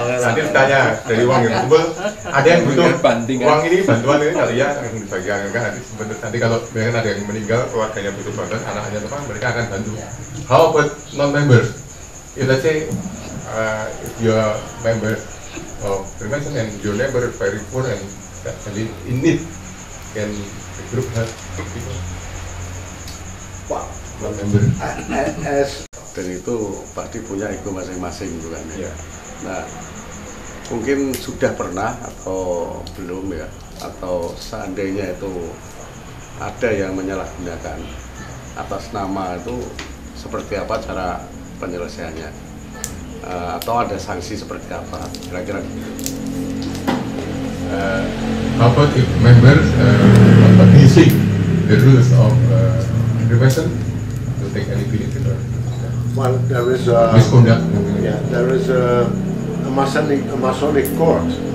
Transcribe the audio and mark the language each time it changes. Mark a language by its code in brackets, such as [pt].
[id] Nanti ditanya dari uang yang kumpul, ada yang butuh uang ini, bantuan ini kali ya, akan dibagikan kan nanti kalau mereka ada yang meninggal, keluarganya butuh bantuan, anaknya teman, mereka akan bantu. [en] How about non-members? Let's say if you are member of Freemason and your neighbor very poor and in need, can the group help people? Wow. Non-member. [id] Dan itu pasti punya ego masing-masing gitu kan ya. [en] Yeah. [id] Nah, mungkin sudah pernah atau belum ya, atau seandainya itu ada yang menyalahgunakan atas nama itu, seperti apa cara penyelesaiannya, atau ada sanksi seperti apa kira-kira gitu. [en] How about if members abusing the rules of Freemason to take any benefit or Well, there is a misconduct? yeah, there is a Masonic court.